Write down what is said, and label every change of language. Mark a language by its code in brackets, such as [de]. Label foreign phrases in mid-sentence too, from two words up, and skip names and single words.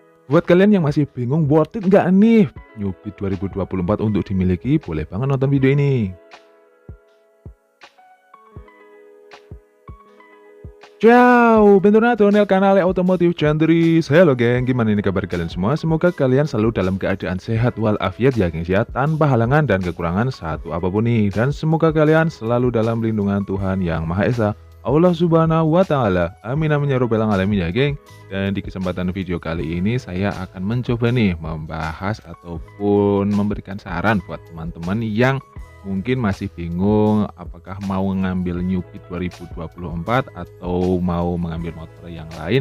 [id] Buat kalian yang masih bingung [en] worth it [id] nggak nih New Beat 2024 untuk dimiliki, boleh banget nonton video ini. [it] Ciao, bentornato nel canale Automotive Chandris. [id] Halo geng, gimana ini kabar kalian semua? Semoga kalian selalu dalam keadaan sehat walafiat ya gengs ya, tanpa halangan dan kekurangan satu apapun nih. Dan semoga kalian selalu dalam lindungan Tuhan Yang Maha Esa, [ar] الله سبحانه وتعالى. [id] Amin amin [ar] يا رب العالمين [id] ya geng. Dan di kesempatan video kali ini saya akan mencoba nih membahas ataupun memberikan saran buat teman-teman yang mungkin masih bingung apakah mau ngambil New Beat 2024 atau mau mengambil motor yang lain.